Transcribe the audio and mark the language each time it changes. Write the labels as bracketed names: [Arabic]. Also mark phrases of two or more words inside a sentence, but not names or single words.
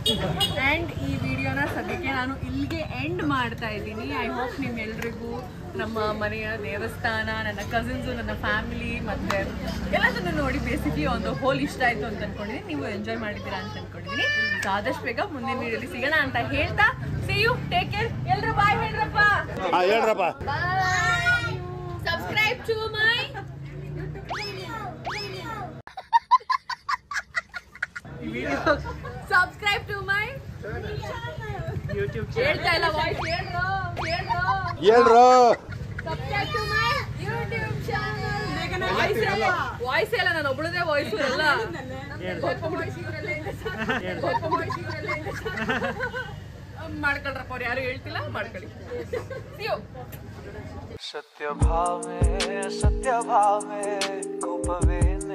[Kannada] ಆ್ಯಂಡ್ ಈ ವಿಡಿಯೋನ ಸದ್ಯಕ್ಕೆ ನಾನು ಇಲ್ಲಿಗೆ ಎಂಡ್ ಮಾಡ್ತಾ ಇದ್ದೀನಿ. [English] I hope [Kannada] ನಿಮ್ಮೆಲ್ರಿಗೂ ನಮ್ಮ ಮನೆಯ ದೇವಸ್ಥಾನ, ನನ್ನ ಕಸಿನ್ಸು, ನನ್ನ ಫ್ಯಾಮಿಲಿ ಮತ್ತು ಎಲ್ಲದನ್ನು ನೋಡಿ ಬೇಸಿಕ್ಲಿ ಒಂದು ಹೋಲ್ ಇಷ್ಟ ಆಯಿತು ಅಂತ ಅಂದ್ಕೊಂಡಿದ್ದೀನಿ. ನೀವು ಎಂಜಾಯ್ ಮಾಡಿದ್ದೀರಾ ಅಂತ ಅಂದ್ಕೊಂಡಿದ್ದೀನಿ. ಸೊ ಆದಷ್ಟು ಬೇಗ ಮುಂದಿನ ವಿಡಿಯೋಲಿ ಸಿಗೋಣ ಅಂತ ಹೇಳ್ತಾ [English] see you, take care. [Kannada] ಎಲ್ರು ಬಾಯ್ ಹೇಳ್ರಪ್ಪ. ಬಾಯ್. [English] subscribe to my subscribe to my YouTube. [Kannada] ಹೇಳ್ತಾ ಇಲ್ಲ ವಾಯ್ಸ್. ಹೇಳ್ರು. [English] subscribe to my YouTube channel. [Kannada] ವಾಯ್ಸ್ ಎಲ್ಲ ನಾನು ಒಬ್ಬಳದೇ ವಾಯ್ಸ್ ಅಲ್ಲ. ಮಾಡ್ಕೊಳ್ರಪ್ಪ, ಅವ್ರು ಯಾರು ಹೇಳ್ತಿಲ್ಲ, ಮಾಡ್ಕೊಳ್ಳಿ. सत्य भाव में कोपवे